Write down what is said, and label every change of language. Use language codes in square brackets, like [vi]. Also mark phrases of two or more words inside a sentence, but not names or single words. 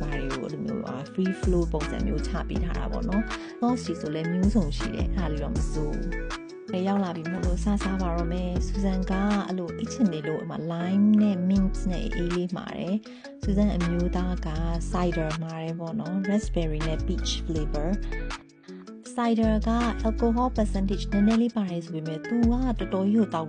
[my] ဘာတွေကိုအဲ့လိုမျိုး [en] free flow [my] ပုံစံမျိုးချပေးထားတာပေါ့နော် sauce ကြီးဆိုလည်းမျိုးစုံရှိတယ်အဲ့ဒါလေးတော့မစိုးဘူးရောက်လာပြီမို့လို့စားပါတော့မယ်စူဇန်ကအဲ့လိုအချင်းနေလို့အမ lime နဲ့ mint နဲ့အေးလေးမှာတယ်စူဇန်အမျိုးသားက cider မှာတယ်ပေါ့နော် raspberry နဲ့ [en] peach flavor cider [my] က [en] alcohol percentage [my] နည်းနည်းလေးပါတယ်ဆိုပေမဲ့သူကတော်တော်ကြီးကိုတောက်